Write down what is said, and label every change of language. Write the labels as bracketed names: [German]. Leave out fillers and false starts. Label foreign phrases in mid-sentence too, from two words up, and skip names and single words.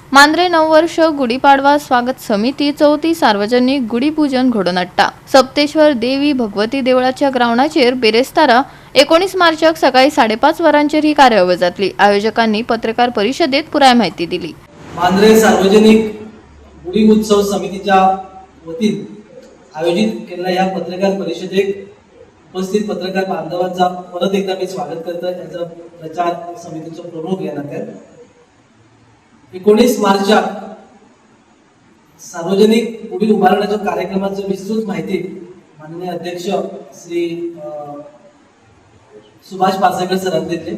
[Konkani] मांद्रे नववर्ष गुढीपाडवा स्वागत समिती चौथी सार्वजनिक गुढीपूजन घडोवन हाडटा। सप्तेश्वर देवी भगवती देवळाच्या ग्राउंडाचेर बेरेस्तारा 19 मार्चाक सकाळी 5:30 वरांचेर ही कार्यावळ जातली। आयोजकांनी पत्रकार परिषदेत पुराय माहिती दिली। [Marathi] मांद्रे सार्वजनिक गुढी उत्सव समितीच्या वतीन आयोजित केलेल्या या पत्रकार परिषदेक उपस्थित पत्रकार बांधवांचा परत एकदा मी स्वागत करतो। याचा प्रचार समितीचे प्रमुख या नात्यान 19 मार्चाक सार्वजनिक गुढी उभारण्याच्या कार्यक्रमाची विस्तृत माहिती माननीय अध्यक्ष श्री सुभाष पासेकर सरांनी दिली।